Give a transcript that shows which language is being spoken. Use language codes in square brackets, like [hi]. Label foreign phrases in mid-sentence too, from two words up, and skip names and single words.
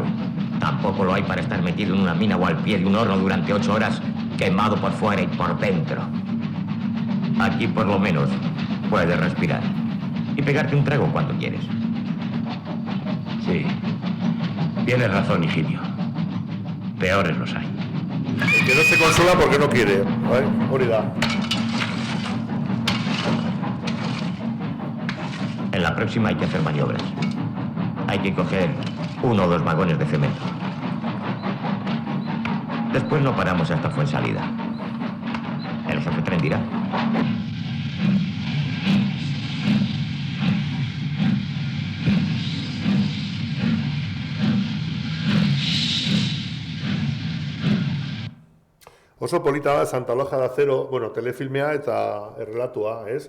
[es] Tampoco lo hay para estar metido en una mina o al pie de un horno durante 8 horas, quemado por fuera y por dentro. Aquí por lo menos puedes respirar y pegarte un trago cuando quieres. Sí, tienes razón, Higinio. Peores los hay. El que no se consola porque no quiere, ¿vale? [eu] Hori da. [es] En la próxima hay que hacer maniobras. Hay que coger 1 o 2 vagones de cemento. Después no paramos hasta Fuensalida. El jefe tren dirá. [eu] Oso polita da Santa Olaja de Acero, bueno, telefilmea eta errelatua, ez?